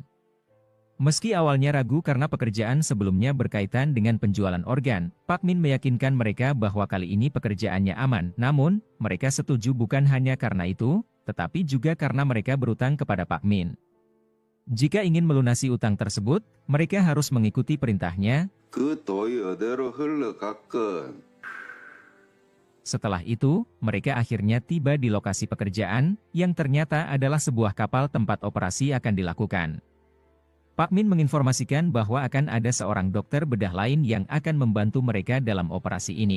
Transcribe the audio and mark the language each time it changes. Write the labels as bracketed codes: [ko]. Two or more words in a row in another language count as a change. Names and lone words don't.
[id] Meski awalnya ragu karena pekerjaan sebelumnya berkaitan dengan penjualan organ, Pak Min meyakinkan mereka bahwa kali ini pekerjaannya aman. Namun, mereka setuju bukan hanya karena itu, tetapi juga karena mereka berutang kepada Pak Min. Jika ingin melunasi utang tersebut, mereka harus mengikuti perintahnya. [ko] 그 돈이 어디로 흘러갔건 [id] Setelah itu, mereka akhirnya tiba di lokasi pekerjaan, yang ternyata adalah sebuah kapal tempat operasi akan dilakukan. Pak Min menginformasikan bahwa akan ada seorang dokter bedah lain yang akan membantu mereka dalam operasi ini.